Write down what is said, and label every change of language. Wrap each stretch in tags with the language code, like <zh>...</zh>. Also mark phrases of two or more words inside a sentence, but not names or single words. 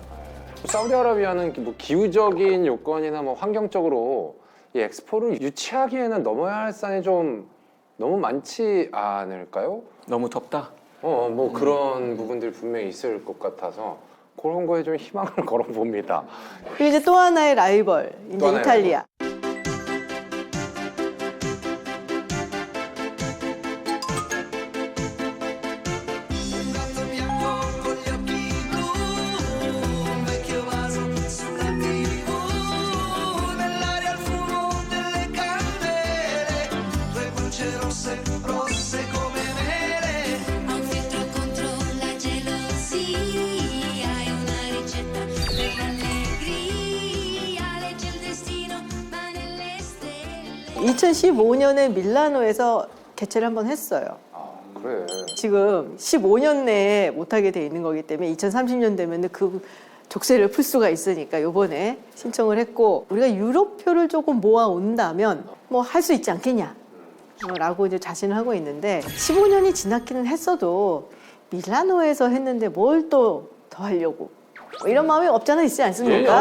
<ko>사우디아라비아는 뭐 기후적인 요건이나 뭐 환경적으로 이 엑스포를 유치하기에는 넘어야 할 산이 좀 너무 많지 않을까요? 너무 덥다. 뭐 그런 부분들이 분명히 있을 것 같아서 그런 거에 좀 희망을 걸어봅니다. 그리고 이제 또 하나의 라이벌, 이제 또 하나의 이탈리아.</ko> <it>Un gatto bianco con gli occhi blu, un vecchio vaso sulla TV, nell'aria il fumo delle candele, 2 luci rosse, rosse come mele. Ho un filtro contro la gelosia, hai una ricetta per l'allegria, legge il destino, ma nelle stelle.</it> <ko>2015년에 밀라노에서 개최를 한번 했어요. 그래. 지금 15년 내에 못하게 돼 있는 거기 때문에 2030년 되면 그 족쇄를 풀 수가 있으니까 요번에 신청을 했고 우리가 유럽표를 조금 모아온다면 뭐 할 수 있지 않겠냐 라고 이제 자신을 하고 있는데 15년이 지났기는 했어도 밀라노에서 했는데 뭘 또 더 하려고 뭐 이런 마음이 없잖아 있지 않습니까?</ko>